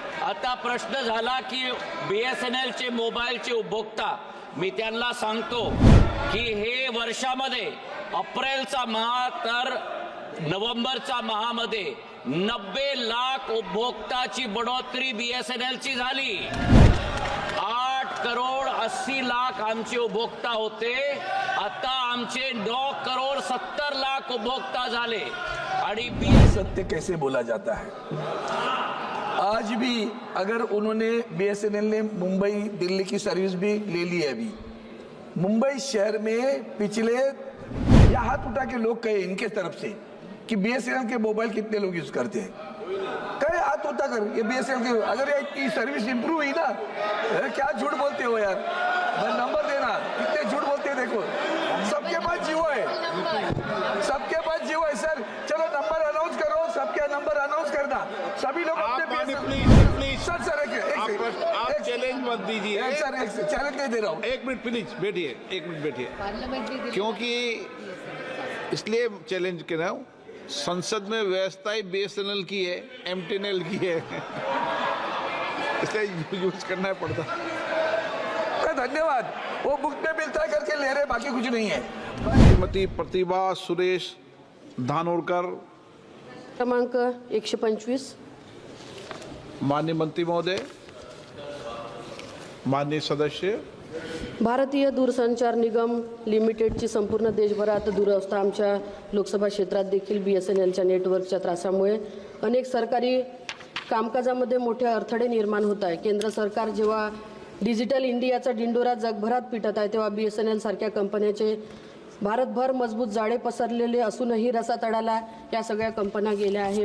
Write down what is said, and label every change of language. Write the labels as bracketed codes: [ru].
[mr] आता प्रश्न झाला की BSNLचे मोबाईलचे उपभोक्ता, मी त्यांना सांगतो की हे वर्षामध्ये एप्रिलचा माह तर नोव्हेंबरचा माहामध्ये 90 लाख उपभोक्ताची बढोतरी BSNLची झाली। 8 करोड 80 लाख आमचे उपभोक्ता होते, आता आमचे 9 करोड 70 लाख उपभोक्ता झाले। आणि [hi] सत्य कैसे बोला जाता है? आज भी अगर उन्होंने BSNL ने मुंबई दिल्ली की सर्विस भी ले ली है। अभी मुंबई शहर में पिछले या हाथ उठा के लोग कहे इनके तरफ से कि BSNL के मोबाइल कितने लोग यूज करते हैं, कहे हाथ उठा कर ये BSNL के, अगर ये सर्विस इंप्रूव हुई ना, क्या झूठ बोलते हो यार, नंबर देना, कितने झूठ बोलते हैं। देखो सबके पास जियो है, सबके पास जियो है सर, चलो नंबर अनाउंस करो, सबके नंबर अनाउंस करना, सभी लोग अपने [en] please sir sir [hi] आप चैलेंज मत दीजिए सर, एक चैलेंज नहीं दे रहा हूँ। 1 मिनट प्लीज बैठिए, 1 मिनट बैठिए, क्योंकि इसलिए चैलेंज कर रहा हूँ। संसद में व्यवस्था ही BSNL की है, MTNL की है, इसलिए यूज करना पड़ता। धन्यवाद, वो बुक में मिलता है करके ले रहे, बाकी कुछ नहीं है। [mr] श्रीमती प्रतिभा सुरेश धानोरकर, क्रमांक 125। माननीय मंत्री महोदय, माननीय सदस्य, भारतीय दूरसंचार निगम लिमिटेडची संपूर्ण देशभरात दूरवस्था आमच्या लोकसभा क्षेत्रात देखील BSNLच्या नेटवर्कच्या त्रासामुळे अनेक सरकारी कामकाजामध्ये मोठे अडथळे निर्माण होत आहे। केंद्र सरकार जेव्हा डिजिटल इंडियाचा डिंडोरा जगभरात पिटत आहे, तेव्हा BSNL सारख्या कंपन्याचे भारतभर मजबूत जाळे पसरलेले असूनही रसातळाला या सगळ्या कंपन्या गेल्या आहे।